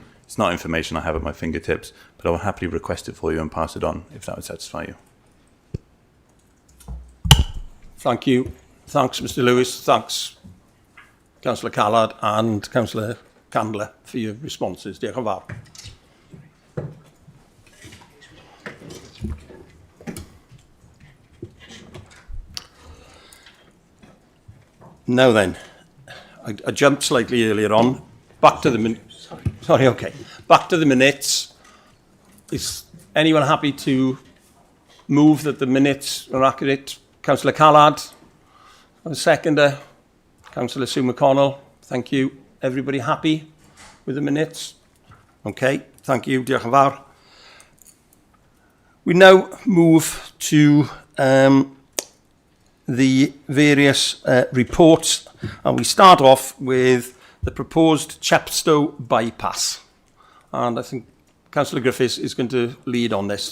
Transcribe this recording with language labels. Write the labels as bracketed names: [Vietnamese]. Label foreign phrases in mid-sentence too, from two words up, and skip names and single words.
[English] It's not information I have at my fingertips, but I will happily request it for you and pass it on if that would satisfy you. Thank you. Thanks, Mr. Lewis. Thanks, Councillor Callard and Councillor Candler, for your responses. [Welsh] Diolch yn fawr. [English] Now then, I jumped slightly earlier on. Back to the minutes. Back to the minutes. Is anyone happy to move that the minutes are accurate? Councillor Callard, a seconder. Councillor Sue McConnell, thank you. Everybody happy with the minutes? Okay, thank you. [Welsh] Diolch yn fawr. [English] We now move to the various reports, and we start off with the proposed Chepstow bypass. And I think Councillor Griffiths is going to lead on this.